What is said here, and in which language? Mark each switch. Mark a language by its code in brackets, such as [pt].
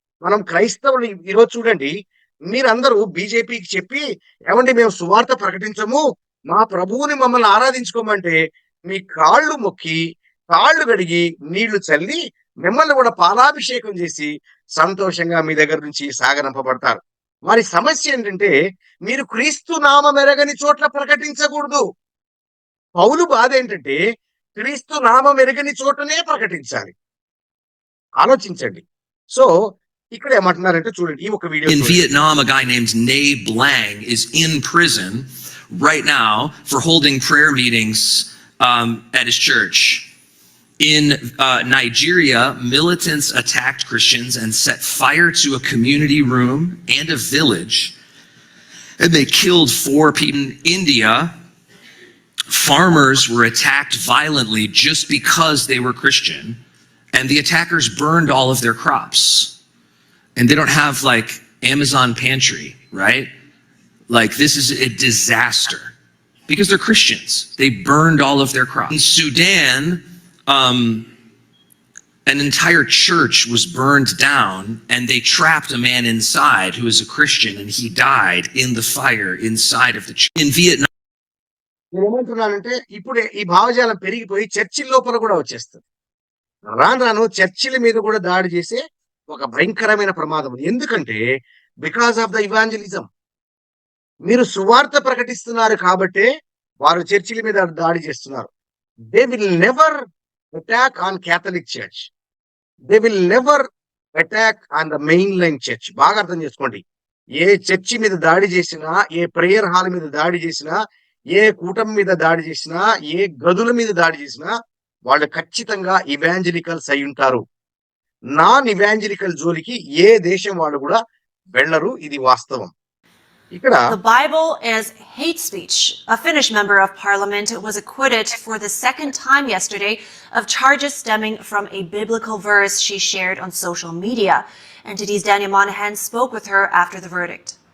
[te] మనం క్రైస్తవులు ఈరోజు చూడండి, మీరందరూ బీజేపీకి చెప్పి ఏమండి మేము సువార్త ప్రకటించము, మా ప్రభువుని మమ్మల్ని ఆరాధించుకోమంటే మీ కాళ్ళు మొక్కి కాళ్ళు కడిగి నీళ్లు చల్లి మిమ్మల్ని కూడా పాలాభిషేకం చేసి సంతోషంగా మీ దగ్గర నుంచి సాగనంపబడతారు. వారి సమస్య ఏంటంటే మీరు క్రీస్తు నామం ఎరగని చోట్ల ప్రకటించకూడదు. పౌలు బాధ ఏంటంటే క్రీస్తు నామం ఎరగని చోటనే ప్రకటించాలి. ఆలోచించండి. సో ఇక్కడ ఏమంటున్నారంటే చూడండి, ఈ ఒక video. [en] In Vietnam, a guy named Nay Blang is in prison right now for holding prayer meetings at his church. In Nigeria, militants attacked Christians and set fire to a community room and a village, and they killed 4 people. In India, farmers were attacked violently just because they were Christian, and the attackers burned all of their crops. And they don't have like Amazon pantry, right? Like this is a disaster because they're Christians. They burned all of their crops. In Sudan, an entire church was burned down and they trapped a man inside who is a Christian and he died in the fire inside of the church. In Vietnam. [te] నేను ఏమంటున్నానంటే ఇప్పుడే ఈ భావజాలం పెరిగిపోయి చర్చిల లోపల కూడా వచ్చేస్తుంది. రాను చర్చిల మీద కూడా దాడి చేసే ఒక భయంకరమైన ప్రమాదం. ఎందుకంటే [en] Because of the evangelism. [te] మీరు సువార్త ప్రకటిస్తున్నారు కాబట్టే వారు చర్చిల మీద దాడి చేస్తున్నారు. [en] They will never attack on Catholic church, they will never attack on the main line church. [te] బాగా అర్థం చేసుకోండి. ఏ చర్చి మీద దాడి చేసినా, ఏ ప్రేయర్ హాల్ మీద దాడి చేసినా, ఏ కూటమి మీద దాడి చేసినా, ఏ గదుల మీద దాడి చేసినా వాళ్ళు ఖచ్చితంగా ఇవాంజలికల్స్ అయి ఉంటారు. నాన్ ఇవాంజలికల్ జోలికి ఏ దేశం వాళ్ళు కూడా వెళ్ళరు. ఇది వాస్తవం. ఇక్కడ [en] The Bible as hate speech. A Finnish member of parliament was acquitted for the second time yesterday of charges stemming from a biblical verse she shared on social media. NTD's Daniel Monahan spoke with her after the verdict.